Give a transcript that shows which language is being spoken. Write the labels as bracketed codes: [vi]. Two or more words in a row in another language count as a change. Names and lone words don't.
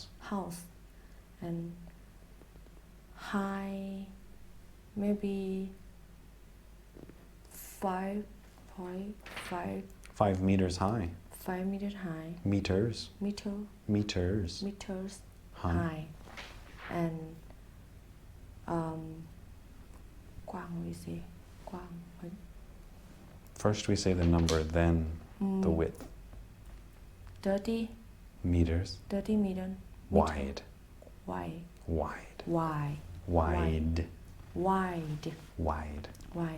[en] house and high maybe 5.5 5 meters high. 5 meters high Meters. meters High. high and กว้าง we say กว้าง First we say the number, then the width. 30 Meters. 30 meter Wide. wide Wide. wide Wide. wide Wide. wide